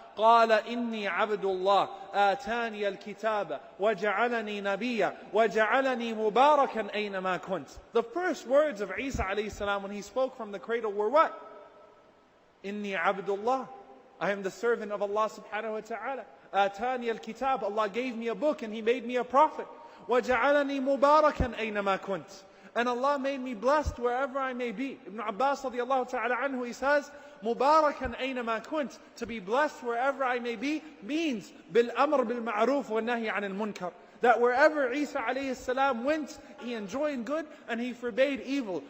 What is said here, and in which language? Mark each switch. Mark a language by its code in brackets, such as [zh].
[ar] قال إني عبد الله آتاني الكتاب وجعلني نبيا وجعلني مباركا أينما كنت. [en] The first words of Isa alayhi salam when he spoke from the cradle were what? [ar] إني عبد الله. [en] I am the servant of Allah subhanahu wa ta'ala. [ar] آتاني الكتاب. [en] Allah gave me a book and He made me a prophet. [ar] وجعلني مباركا أينما كنت. [en] And Allah made me blessed wherever I may be. Ibn Abbas radiallahu ta'ala anhu, he says, [ar] Mubarakan aynama kunt, [en] to be blessed wherever I may be, means [ar] bil amr bil ma'ruf wa nahi anil munkar. [en] That wherever Isa alayhi salam went, he enjoined good and he forbade evil.